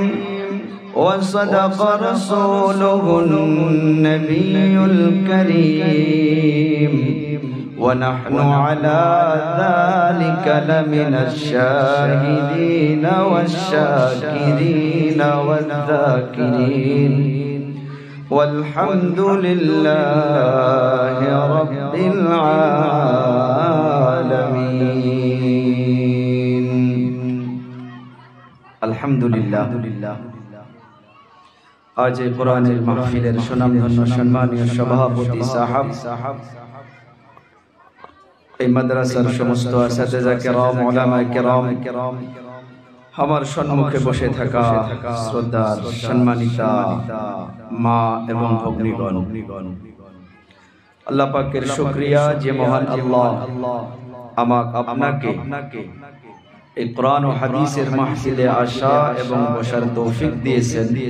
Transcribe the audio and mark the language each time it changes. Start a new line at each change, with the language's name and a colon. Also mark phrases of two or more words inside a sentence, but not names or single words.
Arabic: وصدق رسوله النبي الكريم ونحن على ذلك لمن الشاهدين والشاكرين والذاكرين والحمد لله رب العالمين. الحمد لله.
Bangla: আজ কোরআনের মাহফিলের সুনামধন্য সম্মানীয় সভাপতি সাহেব এই মাদ্রাসার সমস্ত আসাতিজা কিরাম উলামা কিরাম আমার সম্মুখে বসে থাকা শ্রদ্ধার সম্মানিতা মা এবং ভগ্নীগণ, আল্লাহ পাকের শুকরিয়া যে মহান আল্লাহ আমাকে আপনাকে এই কোরআন ও হাদিসের মাহফিলে আসা এবং বসার তৌফিক দিয়েছেন।